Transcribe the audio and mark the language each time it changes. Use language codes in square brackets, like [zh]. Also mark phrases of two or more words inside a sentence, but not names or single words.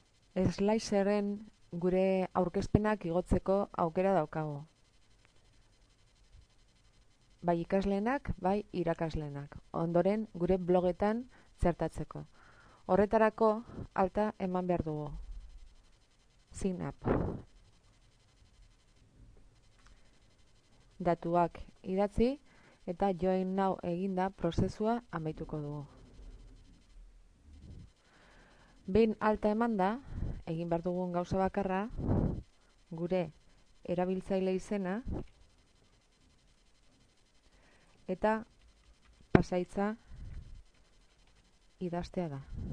[eu] Slicerren gure aurkezpenak igotzeko aukera daukagu. Bai ikasleenak, bai irakasleenak. Ondoren gure blogetan txertatzeko. Horretarako alta eman behar dugu. [en] Sign up. [eu] Datuak idatzi eta [en] join now [eu] eginda prozesua amaituko dugu. Behin alta emanda, egin behar dugun gauza bakarra, gure erabiltzaile izena eta pasahitza idaztea da.